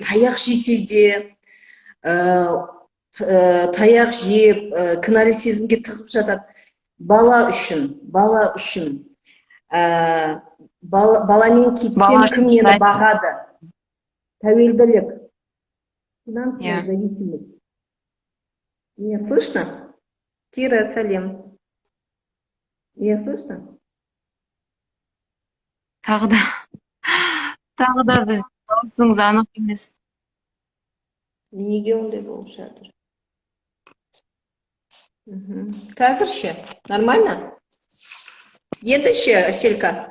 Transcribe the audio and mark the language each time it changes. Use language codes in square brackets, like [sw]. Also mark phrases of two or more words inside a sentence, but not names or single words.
[kk] Таяқ жесе де, таяқ жеп, кінәлі сезімге тығып жатады. Бала үшін. Баламен кетсем кім мені бағады? Тәуелділік. [ru] Финансовая зависимость. Меня слышно? Кира, сәлем. Меня слышно? [kk] Тағы да біз даусыңыз анық емес. Неге ондай болып жатыр? Қазір ше? Нормально? Енді ше, Әселка?